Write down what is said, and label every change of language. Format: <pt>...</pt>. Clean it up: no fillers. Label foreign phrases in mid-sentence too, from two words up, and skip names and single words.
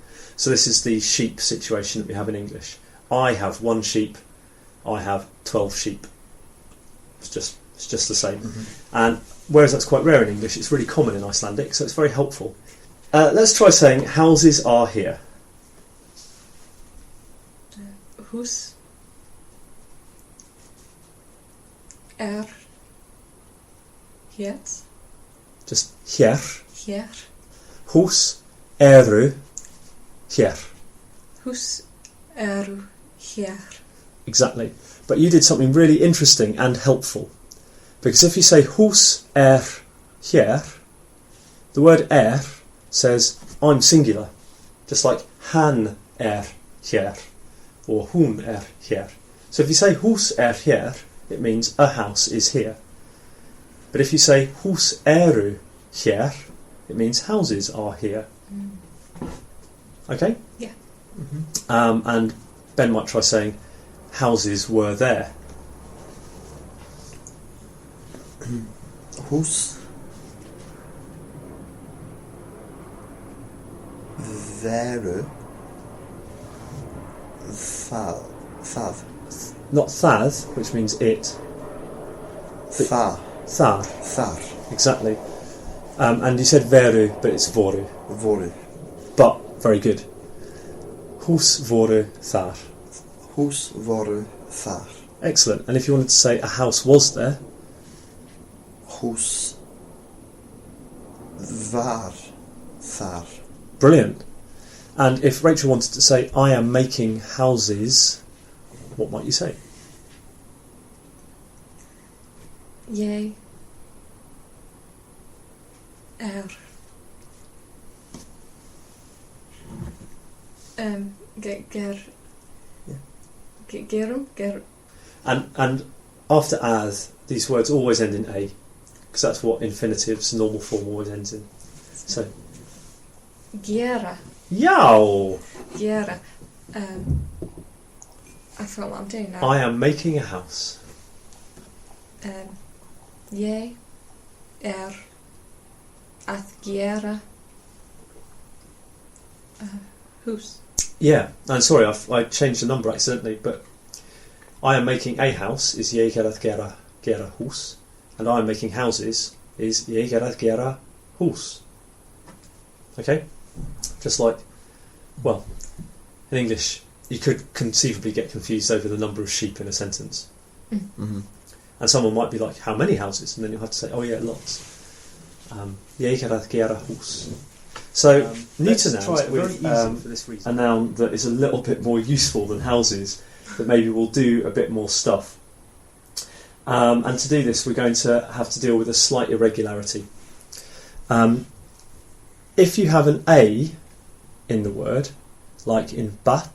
<en>So this is the sheep situation that we have in English. I have 1 sheep, I have 12 sheep. It's just the same. Mm-hmm. And whereas that's quite rare in English, it's really common in Icelandic, so it's very helpful. Let's try saying houses are here.</en> <is>Hus hér.</is> <en>Just hér.</en> <is>Hér. Hús eru hér. Hus eru hér.</is> <en>Exactly. But you did something really interesting and helpful. Because if you say</en> <is>hús hér,</is> <en>the word says I'm singular. Just like</en> <is>hann hér</is> <en>or</en> <is>hún hér.</is> <en>So if you say</en> <is>hús hér,</is> <en>it means a house is here. But if you say</en> <is>hús eru hér,</is> <en>it means houses are here. Okay? Yeah. Mm-hmm. And Ben might try saying houses were there.</en> <is>Hús veru það.</is> <en>Not thað, which means it.</en> <is>Þar.</is> <en>Thar. Exactly. And you said veru, but it's voru.</en> <is>Voru.</is> <en>But, very good.</en> <is>Hús voru þar. Hús voru þar.</is> <en>Excellent. And if you wanted to say a house was there?</en> <is>Hús var þar.</is> <en>Brilliant. And if Rachel wanted to say, I am making houses, what might you say?</en> <is>Ég gerum.</is> <en>And after as, these words always end in a, because that's what infinitives, normal form, always ends in. So,</en> <is>Gera. yow! Gera.</is> <en>I forgot what I'm doing now. I am making a house.</en> <is>Ég að gera Hús.</is> <en>Yeah, I'm sorry, I changed the number accidentally, but I am making a house is</en> <is>ég að gera hús,</is> <en>and I am making houses is</en> <is>ég að gera hús.</is> <en>Okay? Just like, well, in English, you could conceivably get confused over the number of sheep in a sentence. Mm-hmm. And someone might be like, how many houses? And then you'll have to say, oh yeah, lots.</en> <is>Ég að gera hús.</is> <en>So, neuter nouns are very easy for this reason. A noun that is a little bit more useful than houses, that maybe will do a bit more stuff. And to do this, we're going to have to deal with a slight irregularity. If you have an A in the word, like in bat</en>